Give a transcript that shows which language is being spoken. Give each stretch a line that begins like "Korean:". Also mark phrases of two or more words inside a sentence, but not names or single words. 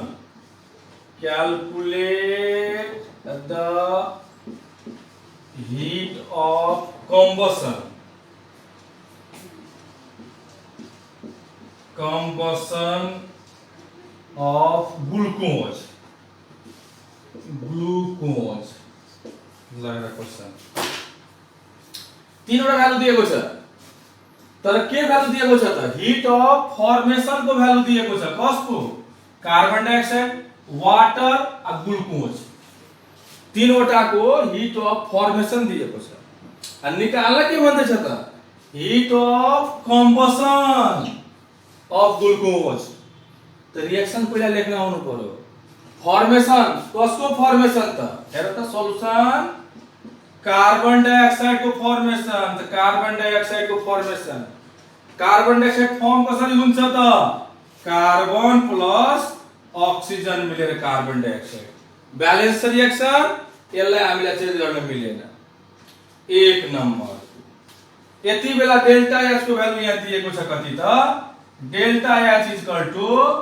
English: Calculate the heat of combustion of glucose
Nepali: लगेर क्वेश्चन तीनवटा भ्यालु दिएको छ तर के भ्यालु दिएको छ त
English: heat of formation
Nepali: को भ्यालु दिएको छ कसको
English: carbon dioxide water
Nepali: आ ग्लुकोज तीनवटा को
English: heat of formation
Nepali: दिएको छ अनि निकाल्न के भन्दै छ त
English: heat of combustion of glucose
Nepali: तो रिएक्शन पहिला लेख्न आउनु पर्यो फर्मेसन कसको फर्मेसन त हेर त
English: solution carbon dioxide
Nepali: को फर्मेसन त
English: carbon dioxide
Nepali: को फर्मेसन
English: carbon dioxide form
Nepali: कसरी हुन्छ त
English: carbon plus oxygen
Nepali: मिलेर
English: carbon dioxide balance reaction
Nepali: यसलाई हामीले चेन्ज गर्न मिलेन एक नम्बर यति बेला
English: delta H
Nepali: को भ्यालु यहाँ दिएको छ कति त
English: delta H is equal to